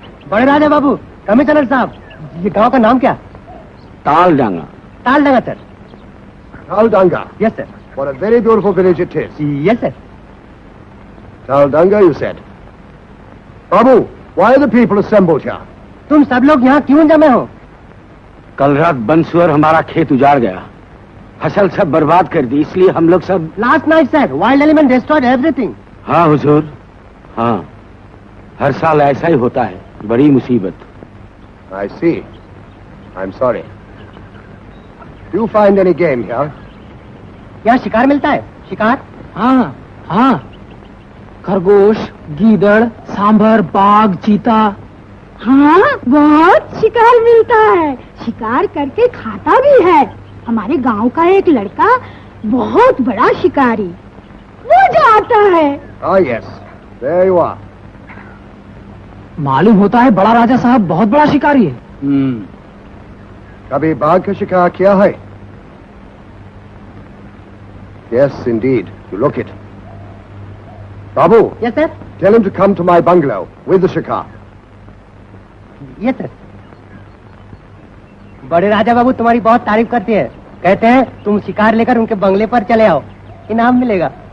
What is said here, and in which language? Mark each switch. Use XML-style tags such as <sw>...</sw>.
<hi>बड़े राजा बाबू, कमिश्नर साहब, ये गांव का नाम क्या? तालडांगा। तालडंगा, sir.</hi> <en>Aldanga. Yes, sir. What a very beautiful village it is. Yes, sir. Kaldanga, you said. Babu, why are the people assembled here?</en> <hi>तुम सब लोग यहाँ क्यों जमे हो? कल रात बंसुअर हमारा खेत उजाड़ गया, फसल सब बर्बाद कर दी, इसलिए हम लोग सब।</hi> <en>Last night said wild element destroyed everything.</en> <hi>हाँ हुजूर, हाँ, हर साल ऐसा ही होता है, बड़ी मुसीबत।</hi> <en>I see. I'm sorry. Do you find any game here?</en> <hi>यहाँ शिकार मिलता है? शिकार? हाँ हाँ, खरगोश, गीदड़, सांभर, बाघ, चीता। हाँ, बहुत शिकार मिलता है, शिकार करके खाता भी है। हमारे गांव का एक लड़का बहुत बड़ा शिकारी, वो जाता है।</hi> <en>Ah, yes. There you are.</en> <hi>मालूम होता है बड़ा राजा साहब बहुत बड़ा शिकारी है। कभी बाघ का शिकार किया है?</hi> <en>Yes, indeed. You look it. Babu, Yes, sir. tell him to come to my bungalow with the shikar. Yes, sir.</en> <hi>बड़े राजा बाबू तुम्हारी बहुत तारीफ करते हैं, कहते हैं तुम शिकार लेकर उनके बंगले पर चले आओ, इनाम मिलेगा।</hi>